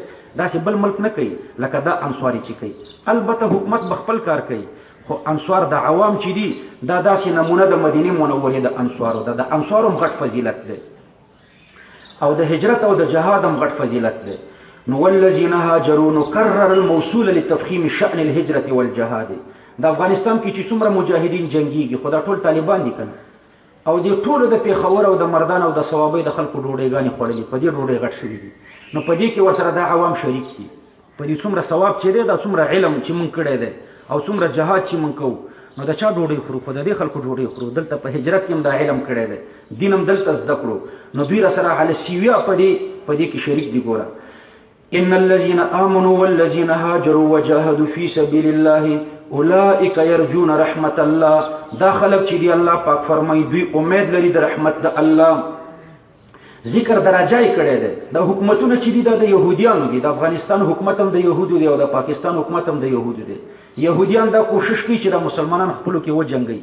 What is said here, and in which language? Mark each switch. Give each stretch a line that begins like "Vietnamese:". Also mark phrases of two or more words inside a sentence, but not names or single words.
Pashto: داسې بل ملک نه کوي لکه دا انصاري چې کوي. البته حکومت به خپل کار کوي، خو انصار د عوام چې دي دا داسې نمونه د مدینه منورې د انصارو ده. د انصارو هم غټ فضیلت دی او د هجرت او د جهاد هم غټ فضیلت دی.
Arabic: نو والذین هاجروا نکرر الموصول لتفخیم شأن الهجرة والجهاد.
Pashto: د افغانستان کې چې څومره مجاهدین جنگيږي خو دا ټول طالبان دي کنه، او دې ټول د پیښور او د مردان او د ثوابۍ د خلکو ډوډۍ خوړلې، په دې ډوډۍ غټ شوي دي. نو په دې کې ورسره دا عوام شریک دي، په دې څومره ثواب چې دی، دا څومره علم چې مونږ کړی دی او څومره جهاد چې مونږ کوو، نو د چا ډوډۍ خورو؟ خو د دې خلکو ډوډۍ خورو. دلته په هجرت کې هم دا علم کړی دی، دین هم دلته زده کړو، نو دوی راسره
Arabic: علی سیویا
Pashto: په دې کې شریک دي.
Arabic: ګوره ان الذين آمنوا والذين هاجروا وجاهدوا في سبيل الله اولئک یرجون رحمت الله.
Pashto: دا خلق چې دی الله پاک فرمایي دوی امید لري د رحمت د الله. ذکر درجای کړي دي. د حکومتونو چې دي د يهوديانو دي، د افغانستان حکومت هم د يهودو دی او د پاکستان حکومت هم د يهودو دی. يهوديان دا کوشش کوي چې د مسلمانانو خپلو کې وجنګي.